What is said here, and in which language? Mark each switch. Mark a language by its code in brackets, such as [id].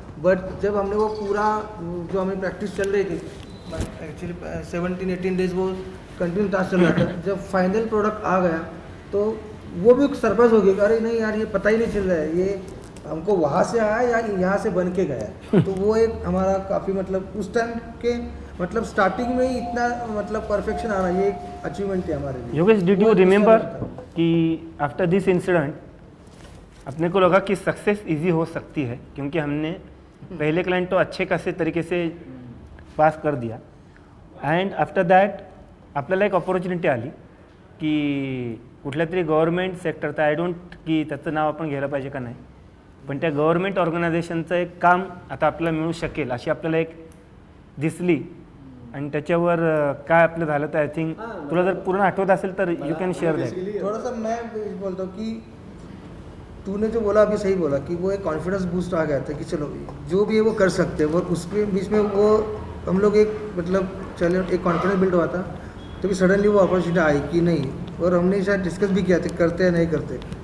[hi] But जब हमने वो पूरा जो हमें प्रैक्टिस चल रही थी, एक्चुअली 17-18 डेज वो कंटिन्यू टास्क चल रहा था, जब फाइनल प्रोडक्ट आ गया तो वो भी सरप्राइज हो गया, अरे नहीं यार ये पता ही नहीं चल रहा है, ये हमको वहाँ से आया या यहाँ से बन के गया. तो वो एक हमारा काफ़ी मतलब उस टाइम के मतलब स्टार्टिंग में ही इतना मतलब परफेक्शन आना, ये एक अचीवमेंट है हमारे लिए. [en] Yogesh, did you [hi] वो [en] remember [hi] दूसरा था. कि आफ्टर दिस इंसिडेंट अपने को लगा कि सक्सेस इजी हो सकती है, क्योंकि हमने पहले क्लाइंट तो अच्छे खासे तरीके से पास कर दिया, [en] and after that [mr] आपल्याला एक ऑपॉर्च्युनिटी आली की कुठल्या तरी गव्हर्नमेंट सेक्टरचा, [en] I don't की [mr] त्याचं नाव आपण घ्यायला पाहिजे का नाही, पण त्या गव्हर्नमेंट ऑर्गनायझेशनचं एक काम आता आपल्याला मिळू शकेल अशी आपल्याला एक दिसली, आणि त्याच्यावर काय आपलं झालं तर [en] I think [mr] तुला जर पूर्ण आठवत असेल तर [en] You can share that. [hi] थोड़ा सा मैं बोलता हूँ कि तूने जो बोला अभी सही बोला कि वो एक कॉन्फिडेंस बूस्ट आ गया था कि चलो जो भी है वो कर सकते हैं, और उसके बीच में वो हम लोग एक मतलब चले एक कॉन्फिडेंस बिल्ड हुआ था. तो भी सडनली वो अपॉर्चुनिटी आई कि नहीं, और हमने शायद डिस्कस भी किया था करते हैं नहीं करते.